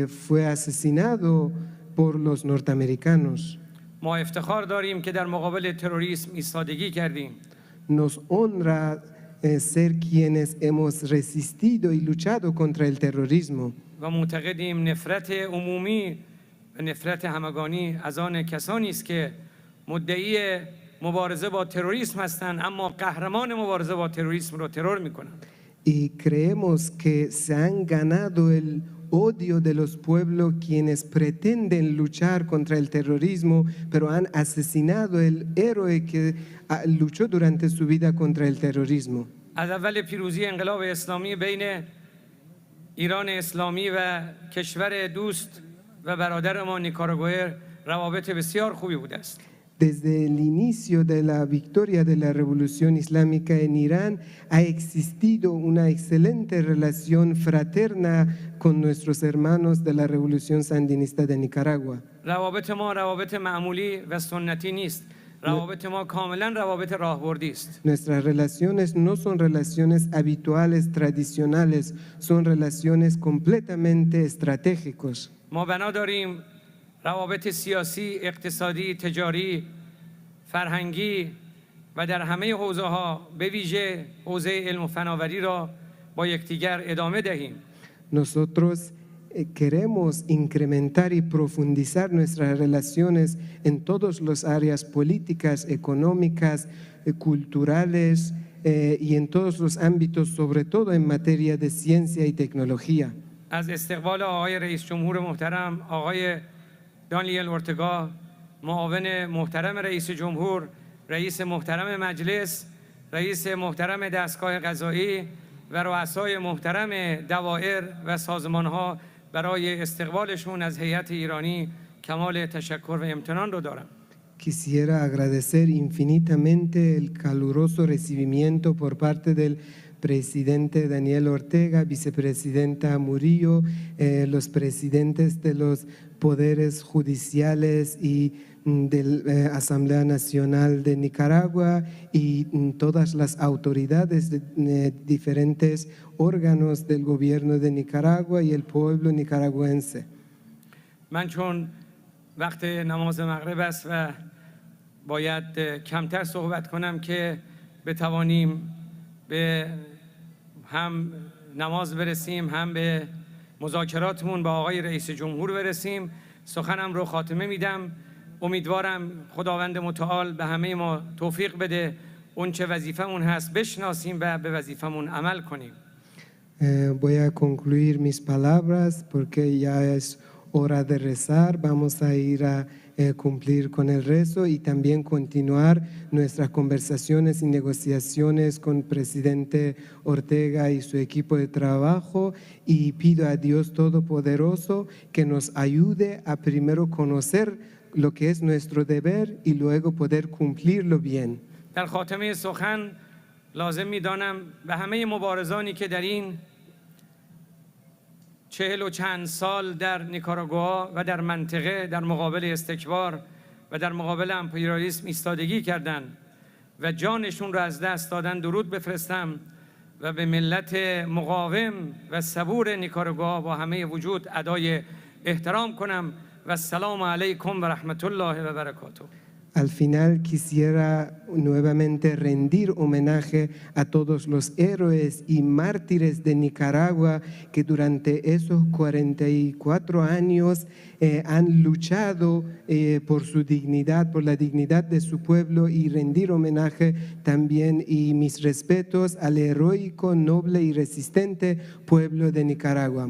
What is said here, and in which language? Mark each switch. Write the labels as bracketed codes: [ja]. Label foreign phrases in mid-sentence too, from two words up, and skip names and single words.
[es] que fue asesinado por los norteamericanos. [fa] ما افتخار داریم که در مقابل تروریسم ایستادگی کردیم. [es] Nos honra ser quienes hemos resistido y luchado contra el terrorismo. [fa] و معتقدیم نفرت عمومی و نفرت همگانی از آن کسانی است که مدعی مبارزه با تروریسم هستند اما قهرمان مبارزه با تروریسم رو ترور میکنند. [es] Y creemos que se han ganado el odio de los pueblos quienes pretenden luchar contra el terrorismo, pero han asesinado el héroe que luchó durante su vida contra el terrorismo. [fa] از اول پیروزی انقلاب اسلامی بین ایران اسلامی و کشور دوست و برادر ما نیکاراگوئه روابط بسیار خوبی بوده است. [es] Desde el inicio de la victoria de la revolución islámica en Irán ha existido una excelente relación fraterna con nuestros hermanos de la revolución sandinista de Nicaragua. [fa] روابط ما روابط معمولی و سنتی نیست. روابط ما کاملا روابط راهبردی است. [es] Nuestras relaciones no son relaciones habituales, tradicionales, son relaciones completamente estratégicos. [fa] ما بنا داریم روابط سیاسی، اقتصادی، تجاری، فرهنگی و در همه حوزه‌ها به ویژه حوزه علم و فناوری را با یکدیگر ادامه دهیم. [es] Nosotros queremos incrementar y profundizar nuestras relaciones en todas las áreas políticas, económicas, culturales y en todos los ámbitos, sobre todo en materia de ciencia y tecnología. [fa] از استقبال آقای رئیس جمهور محترم آقای دانیل اورتگا، معاون محترم رئیس جمهور، رئیس محترم مجلس، رئیس محترم دستگاه قضایی و رؤسای محترم دوائر و سازمان‌ها برای استقبالشون از هیئت ایرانی کمال تشکر و امتنان رو دارم. [es] Quisiera agradecer infinitamente el caluroso recibimiento por parte del presidente Daniel Ortega, vicepresidenta Murillo, los presidentes de los poderes judiciales y de la Asamblea Nacional de Nicaragua y todas las autoridades de diferentes órganos del gobierno de Nicaragua y el pueblo nicaragüense. [fa] من چون وقت نماز مغرب است و باید کمتر صحبت کنم که بتوانیم به هم نماز برسیم هم به مذاکراتمون با آقای رئیس جمهور برسیم، سخنم رو خاتمه میدم. امیدوارم خداوند متعال به همه ما توفیق بده اون چه وظیفمون هست بشناسیم و به وظیفمون عمل کنیم. [es] Voy a concluir mis palabras porque ya es hora de rezar. Vamos a ir a cumplir con el rezo y también continuar nuestras conversaciones y negociaciones con el presidente Ortega y su equipo de trabajo, y pido a Dios Todopoderoso que nos ayude a primero conocer lo que es nuestro deber y luego poder cumplirlo bien. [fa] در خاتمه سخن لازم می‌دانم به همه مبارزانی که در این 40 و چند سال در نیکاراگوآ و در منطقه در مقابل استکبار و در مقابل امپریالیسم ایستادگی کردند و جانشون رو از دست دادن درود بفرستم و به ملت مقاوم و صبور نیکاراگوآ با همه وجود ادای احترام کنم و [ar] السلام علیکم و رحمت الله و برکاته. [es] Al final quisiera nuevamente rendir homenaje a todos los héroes y mártires de Nicaragua que durante esos 44 años han luchado por su dignidad, por la dignidad de su pueblo, y rendir homenaje también y mis respetos al heroico, noble y resistente pueblo de Nicaragua.